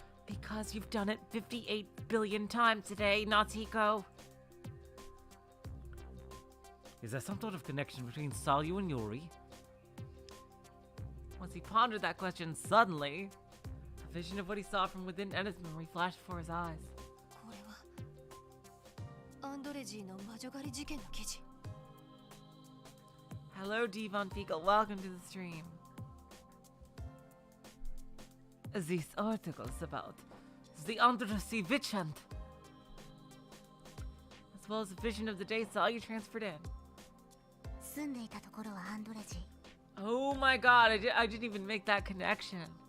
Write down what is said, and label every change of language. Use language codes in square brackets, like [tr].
[en] Because you've done it 58 billion times today, Natsuko. Is there some sort of connection between Salyu and Yuri? Once he pondered that question, suddenly, a vision of what he saw from within Enna's memory flashed before his eyes. [ja] これはアンドレジーの魔女狩り事件の記事。 [en] Hello, Devon Fecal. Welcome to the stream. This article's about the undersea witch hunt, as well as a vision of the day Salyu transferred in. [ja] 住んでいたところはアンドレジ。 [en] Oh my god, I didn't even make that connection.